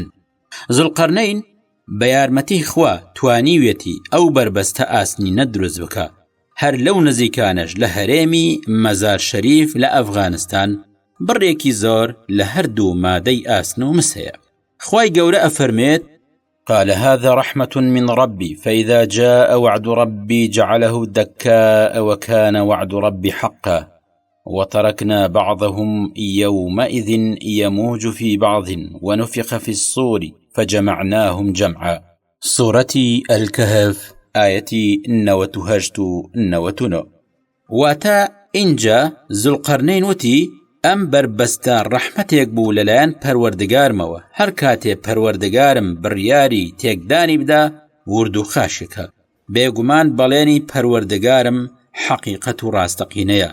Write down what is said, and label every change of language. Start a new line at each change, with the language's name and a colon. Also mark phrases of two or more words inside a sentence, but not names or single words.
Central Kurdish: زولقەرنەین بە یارمەتی خوا توانیوێتی ئەو بربەستە ئاسنینە دروست بکە. هەر لەو نزیکانەش لە هەرێمی مەزار شەریف لە ئەفغانستان بڕێکی زۆر لە هەردوو مادەی ئاسن و مس هەیە. خوای گەورە ئەفەرمێت
Arabic: قال هذا رحمة من ربي فإذا جاء وعد ربي جعله دكاء وكان وعد ربي حقا وتركنا بعضهم يومئذ يموج في بعض ونفخ في الصور فجمعناهم جمعا. سورة الكهف آية 98
Central Kurdish: واتا إنجا زولقەرنەین وتی ئەم بربەستە ڕەحمەتێک بوو لەلایەن پەروەردگارمەوە هەر کاتێ پەروەردگارم بڕیاری تێکدانی بدا ورد و خاشێکە. بێگومان بەڵێنی پەروەردگارم حەقیقەت و ڕاستەقینەیە.